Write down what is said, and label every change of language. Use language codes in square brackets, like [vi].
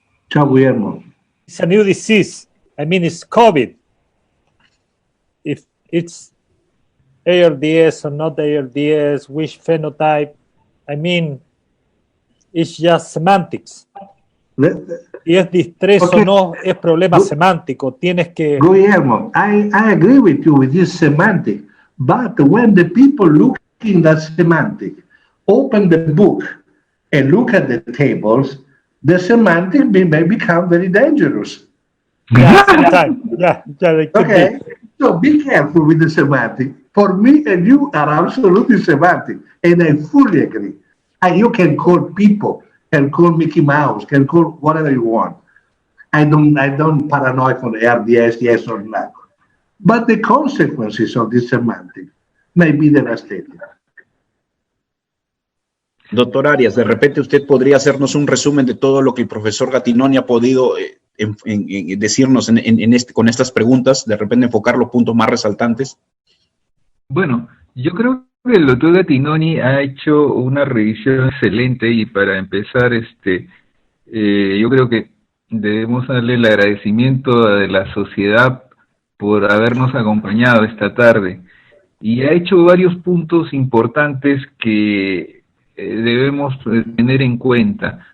[it] Ciao, Guillermo. [en] It's a new disease. I mean, it's COVID. If it's ARDS or not ARDS, which phenotype, I mean, it's just semantics. [es] Y es distrés o no, es problema semántico. Tienes que... [en] Guillermo, I agree with you with this semantic, but when the people look in that semantic, open the book and look at the tables, the semantic may become very dangerous. Yeah, sometimes. Yeah, they could okay, be. So be careful with the semantic. For me and you are absolutely semantic, and I fully agree. And you can call people, can call Mickey Mouse, can call whatever you want. I don't paranoid for the RDS, yes or no. But the consequences of this semantic may be devastating. [es] Doctor Arias, de repente usted podría hacernos un resumen de todo lo que el profesor Gattinoni ha podido decirnos con estas preguntas, de repente enfocar los puntos más resaltantes. Bueno, yo creo que el doctor Gattinoni ha hecho una revisión excelente y para empezar, yo creo que debemos darle el agradecimiento de la sociedad por habernos acompañado esta tarde y ha hecho varios puntos importantes que debemos tener en cuenta.